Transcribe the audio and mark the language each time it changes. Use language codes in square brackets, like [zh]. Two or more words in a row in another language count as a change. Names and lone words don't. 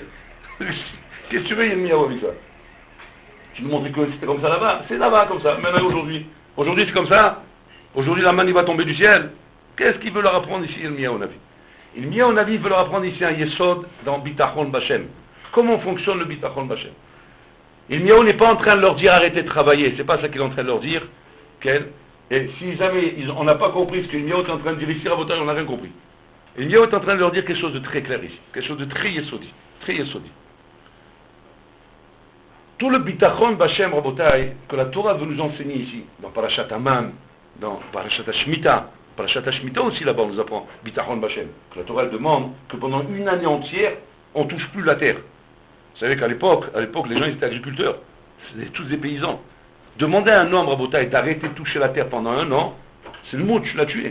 [fr] Qu'est-ce que tu veux, Yirmiyahu, avec ça? Tu nous montres que c'était comme ça là-bas. C'est là-bas comme ça, même aujourd'hui. Aujourd'hui c'est comme ça. Aujourd'hui la manne il va tomber du ciel. Qu'est-ce qu'il veut leur apprendre ici, Yirmiyahu Hanavi? Yirmiyahu Hanavi veut leur apprendre ici un yesod dans [he] ביטחון בהשם. [fr] Comment fonctionne le [he] ביטחון בהשם? [fr] Yirmiyahu n'est pas en train de leur dire arrêtez de travailler. C'est pas ça qu'il est en train de leur dire. Et si jamais on n'a pas compris ce que Yirmiyahu est en train de dire ici, à votre âge, on n'a rien compris. Yirmiyahu est en train de leur dire quelque chose de très clair ici. Quelque chose de très yesodi. Très yesodi. Tout le [he] ביטחון בהשם, [fr] Rabotai, que la Torah veut nous enseigner ici, dans Parashat Haman, dans Parashat Shemitah aussi là-bas on nous apprend [he] ביטחון בהשם, [fr] que la Torah elle demande que pendant une année entière, on ne touche plus la terre. Vous savez qu'à l'époque, les gens ils étaient agriculteurs, c'était tous des paysans. Demander à un homme, Rabotai, d'arrêter de toucher la terre pendant un an, c'est le mot, tu l'as tué.